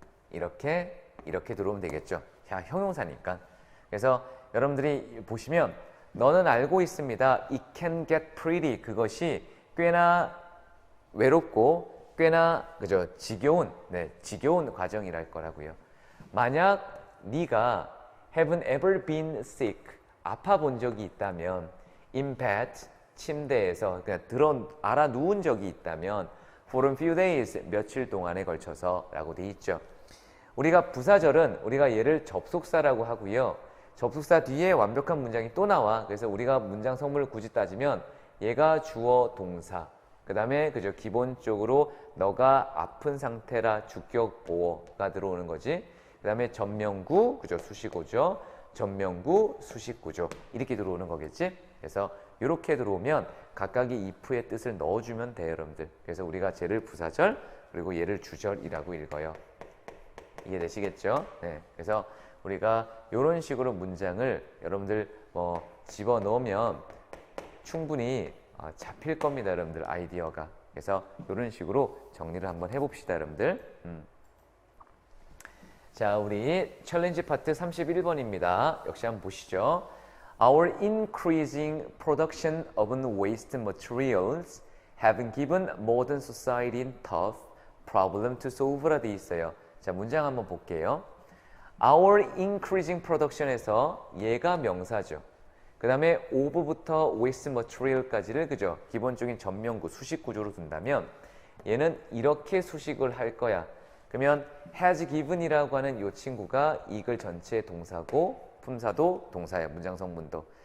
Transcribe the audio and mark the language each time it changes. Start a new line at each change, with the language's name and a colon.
Korean: 이렇게 들어오면 되겠죠. 자, 형용사니까. 그래서 여러분들이 보시면 너는 알고 있습니다.
English: It can get pretty.
Korean: 그것이 꽤나 외롭고 꽤나 그죠? 지겨운 과정이랄 거라고요. 만약 네가
English: haven't ever been sick.
Korean: 아파 본 적이 있다면
English: in bed
Korean: 침대에서 그냥 알아 누운 적이 있다면
English: for a few days
Korean: 며칠 동안에 걸쳐서라고 돼 있죠. 우리가 부사절은 우리가 얘를 접속사라고 하고요. 접속사 뒤에 완벽한 문장이 또 나와. 그래서 우리가 문장 성분을 굳이 따지면 얘가 주어 동사. 그 다음에 그죠? 기본적으로 너가 아픈 상태라 주격 보어가 들어오는 거지. 그 다음에 전명구 그죠? 수식어죠. 전명구 수식구조 이렇게 들어오는 거겠지. 그래서 이렇게 들어오면 각각의 if의 뜻을 넣어주면 돼요, 여러분들. 그래서 우리가 쟤를 부사절 그리고 얘를 주절이라고 읽어요. 이해되시겠죠? 네. 그래서 우리가 이런 식으로 문장을 여러분들 뭐 집어넣으면 충분히 잡힐 겁니다, 여러분들 아이디어가. 그래서 이런 식으로 정리를 한번 해봅시다, 여러분들. 자, 우리 챌린지 파트 31번입니다. 역시 한번 보시죠.
English: Our increasing production of waste materials have given modern society tough problem to solve라
Korean: 돼 있어요. 자, 문장 한번 볼게요.
English: Our increasing production에서
Korean: 얘가 명사죠. 그 다음에 of부터 waste material까지를 그죠? 기본적인 전명구 수식 구조로 둔다면 얘는 이렇게 수식을 할 거야. 그러면 has given이라고 하는 이 친구가 이글 전체의 동사고 품사도 동사야. 문장 성분도.